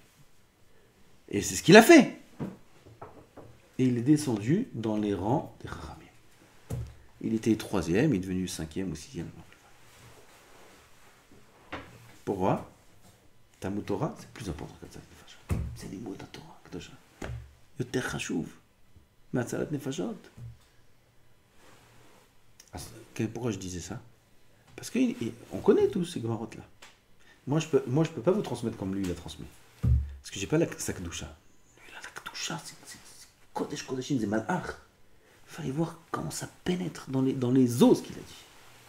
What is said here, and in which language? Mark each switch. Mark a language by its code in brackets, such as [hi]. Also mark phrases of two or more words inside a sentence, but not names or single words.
[fr] Et c'est ce qu'il a fait. Et il est descendu dans les rangs des Chachamim. Il était troisième, il est devenu cinquième ou sixième. Pourquoi? [he] תלמוד תורה, [fr] c'est plus important qu' [he] הצלת נפשות. [fr] C'est les mots de la Torah. [he] יותר חשוב, מהצלת נפשות. [fr] Pourquoi je disais ça? Parce qu'on connaît tous ces Gemarot-là. Moi, je peux pas vous transmettre comme lui, il a transmis. Parce que j'ai pas sa Kedusha. Lui, la Kedusha, c'est [he] קודש קודשים, [fr] c'est Malach. Il fallait voir comment ça pénètre dans les os, ce qu'il a dit.